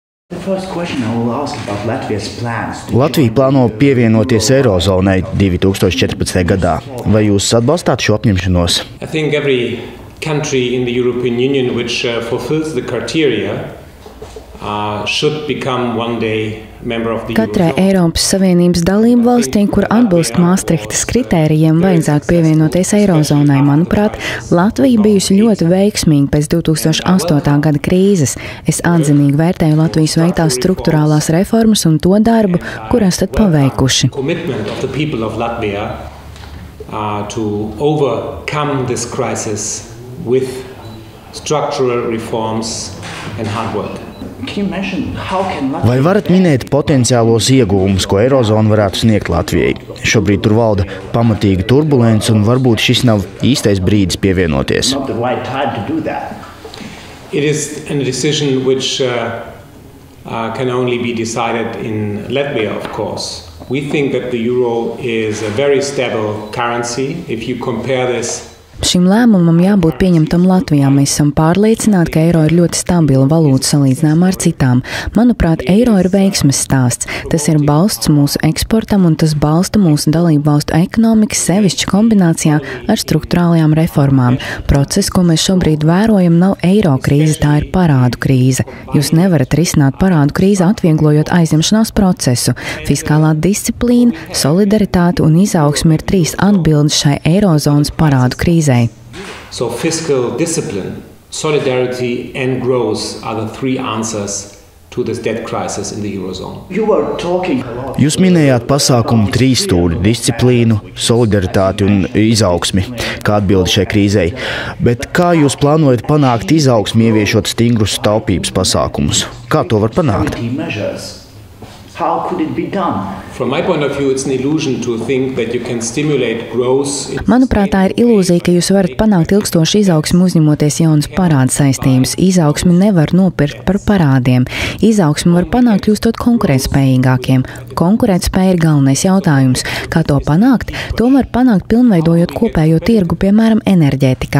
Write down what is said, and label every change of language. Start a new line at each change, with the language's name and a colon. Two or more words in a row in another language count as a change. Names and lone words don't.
Latvian: Latvija plāno pievienoties Eirozonai 2014. gadā. Vai jūs atbalstāt šo apņemšanos?
English: Country in the European Union which fulfills the criteria should become one day member of the
Latvian: Katrai Eiropas Savienības dalību valstī, kur atbilst Maastrichtas kritērijiem, vajadzētu pievienoties Eirozonai. Manuprāt, Latvija bijusi ļoti veiksmīga pēc 2008. gada krīzes. Es atzinīgi vērtēju Latvijas veiktās strukturālās reformas un to darbu, kur esat paveikuši.
English: To overcome this crisis with structural reforms and hard work.
Latvian: Vai varat minēt potenciālos iegūmus, ko Eirozona varētu sniegt Latvijai? Šobrīd tur valda pamatīga turbulence un varbūt šis nav īstais brīdis pievienoties.
English: It is a decision which can only be decided in Latvia, of course. We think that the euro is a very stable currency. If you compare this
Latvian: Šim lēmumam jābūt pieņemtam Latvijā. Mēs esam pārliecināti, ka eiro ir ļoti stabila valūta salīdzinājumā ar citām. Manuprāt, eiro ir veiksmes stāsts. Tas ir balsts mūsu eksportam un tas balsta mūsu dalību valstu ekonomikas, sevišķi kombinācijā ar strukturālajām reformām. Process, ko mēs šobrīd vērojam, nav eiro krīze, tā ir parādu krīze. Jūs nevarat risināt parādu krīzi, atvieglojot aizņemšanās procesu. Fiskālā disciplīna, solidaritāte un izaugsme ir 3 atbildes šai eirozonas parādu krīzē.
English: So fiscal discipline, solidarity and growth are the 3 answers to this debt crisis in the Eurozone.
Latvian: Jūs minējāt pasākumu 3 stūri - disciplīnu, solidaritāti un izaugsmi, kā atbildi šai krīzei. Bet kā jūs plānojat panākt izaugsmi, ieviešot stingrus taupības pasākumus? Kā to var panākt?
English: How could it be done? From my point of view, it's an illusion to think that you can stimulate growth.
Latvian: Manuprāt, tā ir ilūzija, ka jūs varat panākt ilgstošu izaugsmu uzņemoties jaunas parādu saistības. Izaugsmi nevar nopirkt par parādiem. Izaugsmi var panākt kļūstot konkurētspējīgākiem. Konkurētspēja ir galvenais jautājums. Kā to panākt? To var panākt pilnveidojot kopējo tirgu, piemēram, enerģētikā.